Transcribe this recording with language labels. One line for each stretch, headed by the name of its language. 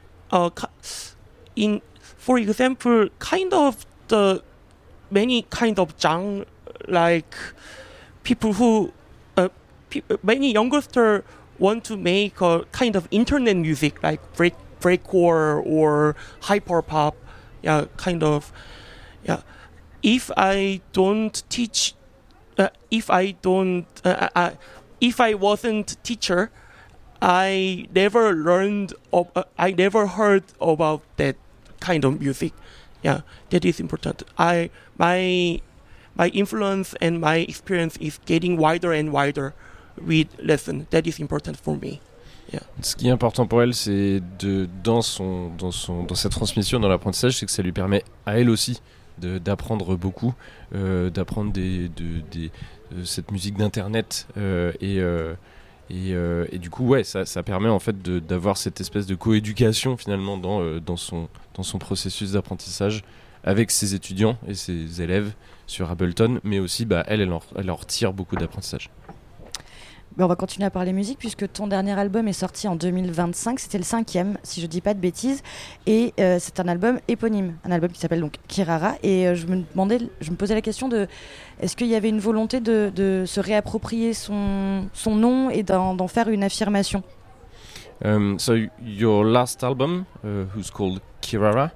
English: For example, kind of the many kind of genre, like people who many youngster want to make a kind of internet music like breakcore or hyper pop, if I wasn't teacher, I never learned. I never heard about that kind of music. Yeah, that is important. My influence and my experience is getting wider and wider with lessons. That is important for me. Yeah.
French: Ce qui est important pour elle, c'est dans sa transmission, dans l'apprentissage, c'est que ça lui permet à elle aussi d'apprendre beaucoup, d'apprendre des cette musique d'internet et du coup ça permet en fait d'avoir cette espèce de coéducation finalement dans son processus d'apprentissage avec ses étudiants et ses élèves sur Ableton, mais aussi elle en retire beaucoup d'apprentissage. Mais on va continuer à parler musique puisque ton dernier album est sorti en 2025. C'était le cinquième, si je ne dis pas de bêtises. Et c'est un album éponyme, un album qui s'appelle donc Kirara. Et je me posais la question de est-ce qu'il y avait une volonté de se réapproprier son nom et d'en faire une affirmation.
English: So your last album, who's called Kirara,